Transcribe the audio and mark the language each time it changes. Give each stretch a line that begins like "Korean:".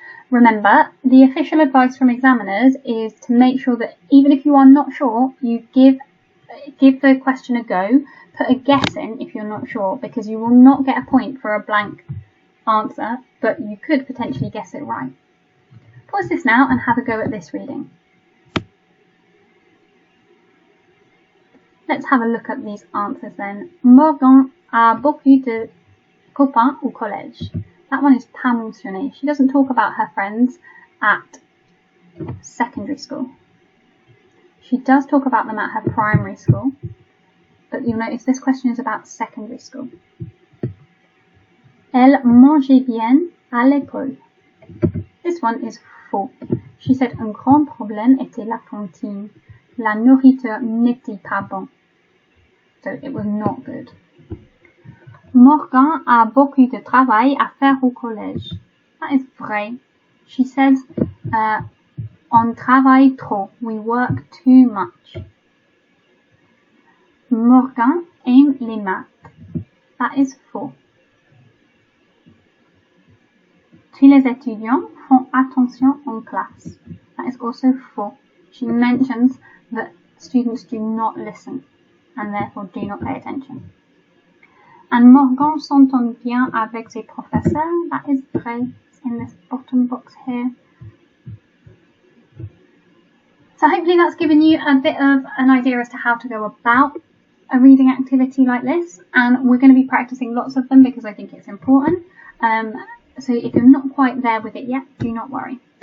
English: Remember, the official advice from examiners is to make sure that even if you are not sure, you give the question a go, put a guess in if you're not sure, because you will not get a point for a blank answer, but you could potentially guess it right. Pause this now and have a go at this reading. Let's have a look at these answers then.
French: Morgan a beaucoup de copains au collège.
English: That one is
French: pas mentionné.
English: She doesn't talk about her friends at secondary school. She does talk about them at her primary school, but you'll notice this question is about secondary school.
French: Elle mangeait bien à l'école.
English: This one is
French: faux.
English: She said
French: un grand problème était la cantine. La nourriture n'était pas bon.
English: So it was not good.
French: Morgan a beaucoup de travail à faire au collège.
English: That is vrai. She says,
French: on travaille trop.
English: We work too much.
French: Morgan aime les maths.
English: That is
French: faux. Tous les étudiants font attention en classe.
English: That is also faux. She mentions that students do not listen and therefore do not pay attention.
French: And Morgan s'entend bien avec ses professeurs.
English: That is vrai. It's in this bottom box here. So hopefully that's given you a bit of an idea as to how to go about a reading activity like this. And we're going to be practicing lots of them because I think it's important. So if you're not quite there with it yet, do not worry.